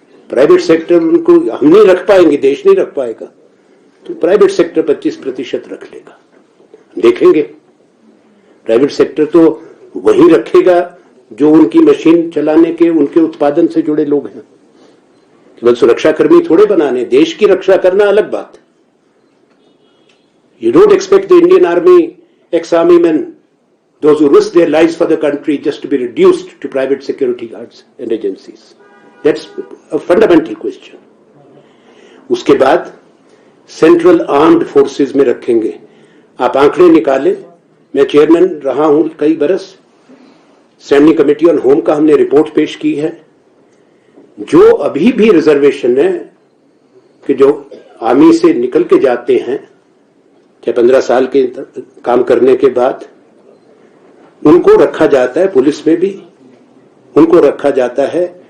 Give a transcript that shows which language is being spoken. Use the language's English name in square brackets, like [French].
[Hindi] Private sector उनको हम नहीं रख पाएंगे, देश नहीं रख पाएगा, तो प्राइवेट सेक्टर 25% रख लेगा। देखेंगे। प्राइवेट सेक्टर तो वही रखेगा जो उनकी मशीन चलाने के, उनके उत्पादन से जुड़े लोग हैं। केवल सुरक्षाकर्मी थोड़े बनाने, देश की रक्षा करना अलग बात। [English] You don't expect the Indian Army, ex-army men, those who risk their lives for the country, just to be reduced to private security guards and agencies. That's a fundamental question. [Hindi] उसके बाद सेंट्रल आर्म्ड फोर्सेस में रखेंगे। आप आंकड़े निकालें, मैं chairman रहा हूं कई बरस, स्टैंडिंग कमेटी ऑन होम का हमने रिपोर्ट पेश की है। जो अभी भी रिजर्वेशन है कि जो आर्मी से निकल के जाते हैं, चाहे 15 साल के काम करने के बाद, उनको रखा जाता है, पुलिस में भी उनको रखा जाता है।